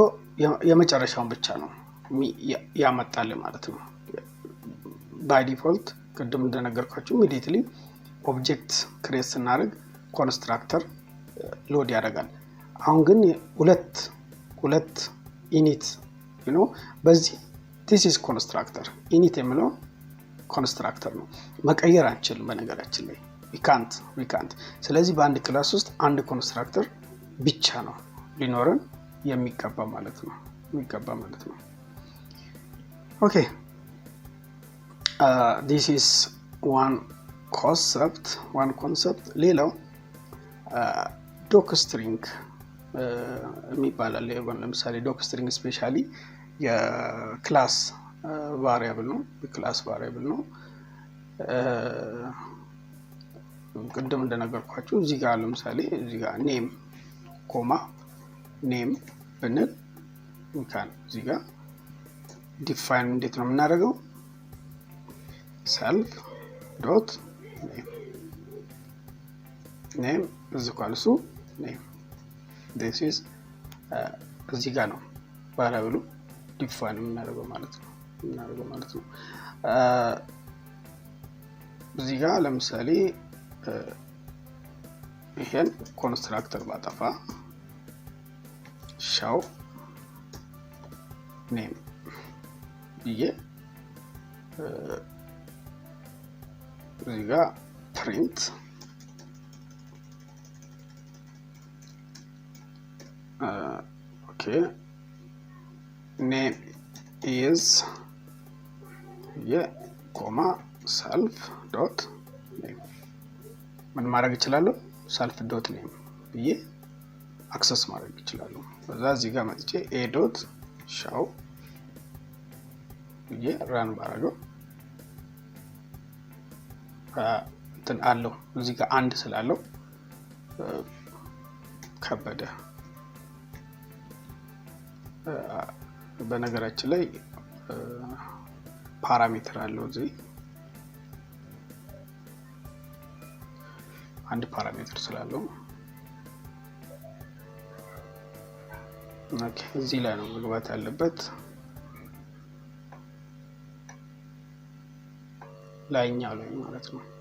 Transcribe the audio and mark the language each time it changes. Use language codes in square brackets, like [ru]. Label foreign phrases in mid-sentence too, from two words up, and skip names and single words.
[am] የመጨረሻውን ብቻ ነው ያመጣል ማለት ነው። [en] by default [am] ቅድም እንደነገርኳችሁ ኢሚዲየትሊ [en] object create [am] ስናደርግ [en] constructor load [am] ያደርጋል። አሁን ግን ሁለት ኢኒት በዚህ [en] this is constructor init [am] የሚለው ኮንስትራክተር ነው። መቀየር አንችልም በነገራችን ላይ [en] we can't። [am] ስለዚህ በአንድ ክላስ ውስጥ አንድ ኮንስትራክተር ብቻ ነው ሊኖረን የሚገባ ማለት ነው። [en] okay this is one concept። [am] ሌላው ዶክስትሪንግ የሚባላል። ለምሳሌ [en] docstring specially [am] የክላስ ቫሪያብል ነው። ቅድም እንደነገርኳችሁ እዚህ ጋር ለምሳሌ እዚህ ጋር ኔም ብንል እዚህ ጋር ዲፋይን እንዴት ነው የምናደርገው? [en] self dot name is equal to name። this is [am] እዚህ ጋር ነው ቫሪያብሉ ዲፋይን የምናደርገው ማለት ነው። እዚህ ጋር ለምሳሌ ይሄን ኮንስትራክተር ባጠፋ [en] show name [am] ብዬ እዚህ ጋር [en] print okay name is self dot name [am] ምን ማድረግ እችላለሁ? [en] self dot name [am] ብዬ አክሰስ ማድረግ እችላለሁ። በዛ እዚህ ጋር መጥቼ [en] a dot show [am] ብዬ run ባረገው እንትን አለው እዚህ ጋር አንድ ስላለው ከበደ። በነገራችን ላይ ፓራሜትር አለው እዚህ አንድ ፓራሜትር ስላለው ኦኬ እዚህ ላይ ነው መግባት ያለበት። ላይኛው ላይ ማለት ነው።